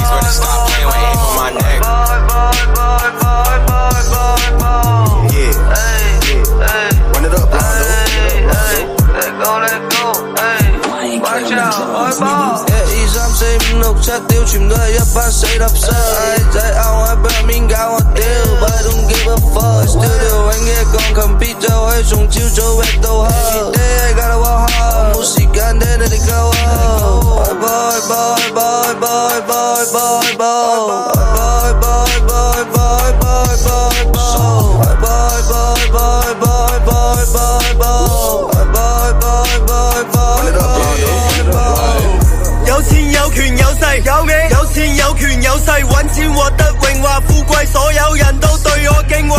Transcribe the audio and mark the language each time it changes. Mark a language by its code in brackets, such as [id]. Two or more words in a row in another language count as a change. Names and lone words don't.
[en] Stop playing with aim on my neck. Yeah, run it up, Rondo. Let go, watch out, [yue] 一三四五六七屌，全都係一班死粒西仔，拗我喺表面搞我屌 ， [en] But I don't give a fuck。 [yue] Studio 揾嘅鋼琴 beat 就可以從朝早 rap 到黑。 [en] Every day I gotta work hard， [yue] 冇時間聽你哋鳩啊。有錢有權有勢，有你有錢有權有勢，揾錢獲得榮華富貴，所有人都對我敬畏。